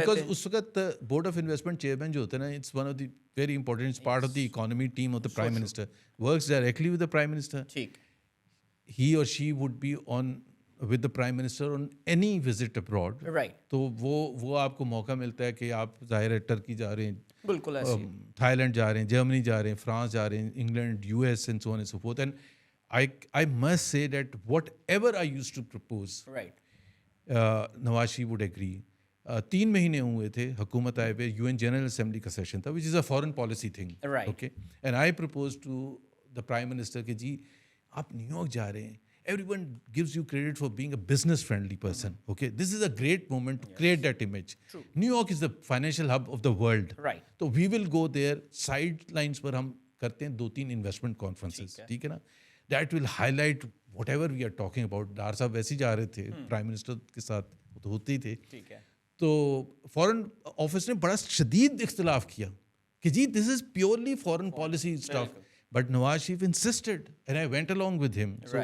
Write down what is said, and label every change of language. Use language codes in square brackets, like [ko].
[en] because [ur] اس وقت [en] board of investment chairman [ur] جو ہوتا ہے نا, [en] It's one of the very important, it's part of the economy team of the prime minister, works directly with the prime minister. [ur] ٹھیک, [en] He اور she would be on with the prime minister on any visit abroad. [ur] تو وہ آپ کو موقع ملتا ہے کہ آپ ظاہر ہے ٹرکی جا رہے ہیں, بالکل تھائی لینڈ جا رہے ہیں, جرمنی جا رہے ہیں, فرانس جا رہے ہیں, England, U S [en] And so on and so forth. And I must say that whatever I used to propose, Nawaz Sharif would agree. [ur] 3 مہینے ہوئے تھے حکومت آئے ہوئے, UN جنرل اسمبلی کا سیشن تھا, [en] which is a foreign policy thing. Okay, and I proposed to the Prime Minister [ur] کہ جی آپ نیو یارک جا رہے ہیں, [en] everyone gives you credit for being a business friendly person. Okay, this is a great moment to create that image. New York is the financial hub of the world. So we will go there, sidelines [ur] پر ہم کرتے ہیں [en] 2-3 investment conferences, [ur] ٹھیک ہے نا, [en] That will highlight whatever we are talking about. [ur] Dar صاحب ویسے ہی جا رہے تھے پرائم منسٹر کے ساتھ, تو ہوتے ہی تھے. تو فارن آفس نے بڑا شدید اختلاف کیا کہ جی [en] This is purely foreign policy stuff, but Nawaz Sharif insisted and I went along with him.